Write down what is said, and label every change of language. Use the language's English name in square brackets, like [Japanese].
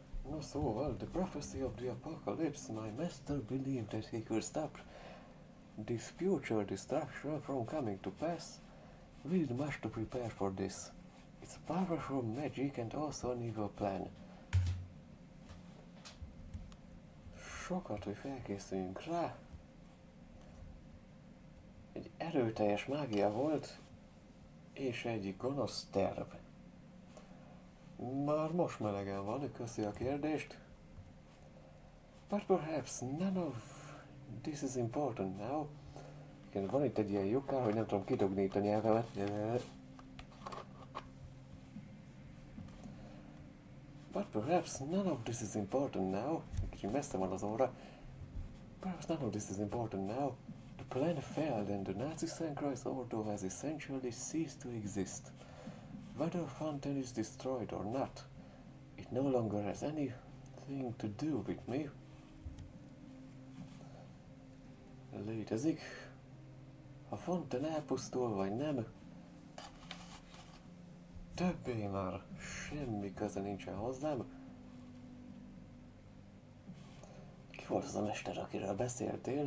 [English] No, szóval, the prophecy of the apocalypse, my master believed that he could stop this future destruction from coming to pass. We need much to prepare for this. It's a powerful magic and also an evil plan. [Hungarian] Sokat, hogy felkészüljünk rá. Egy erőteljes mágia volt, és egy gonosz terv. Már most melegen van, köszi a kérdést. [English] But perhaps none of this is important now. [Hungarian] Igen, van itt egy ilyen lyukká, hogy nem tudom kidugni itt a nyelvemet. [English] But perhaps none of this is important now. [Hungarian] Kicsit messze van az óra. [English] Perhaps none of this is important now. The plan failed and the Nazi Sankreis Ordo has essentially ceased to exist. Whether Fontaine is destroyed or not, it no longer has anything to do with me. [Hungarian] Létezik. Ha Fontaine elpusztul vagy nem, többé már semmi köze nincsen hozzám. Ki volt az a mester, akiről beszéltél?